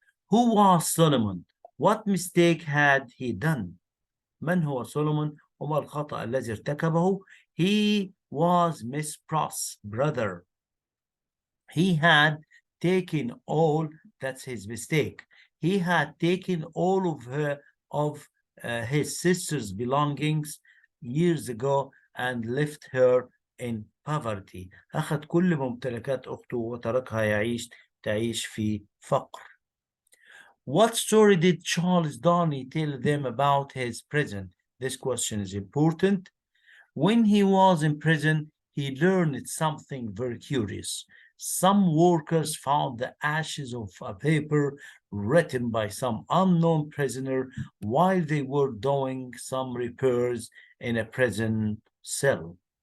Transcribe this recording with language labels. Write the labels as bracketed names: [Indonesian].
[English] Who was Solomon? What mistake had he done? [Arabic] من هو سولومون؟ وما الخطأ الذي ارتكبه؟ [English] He was Miss Pross' brother. He had taken all, that's his mistake. He had taken all of his sister's belongings years ago and left her in poverty. [Arabic] أخذ كل ممتلكات أخته وتركها تعيش في فقر. [English] What story did Charles Darnley tell them about his prison? This question is important. When he was in prison, he learned something very curious. Some workers found the ashes of a paper written by some unknown prisoner while they were doing some repairs in a prison cell.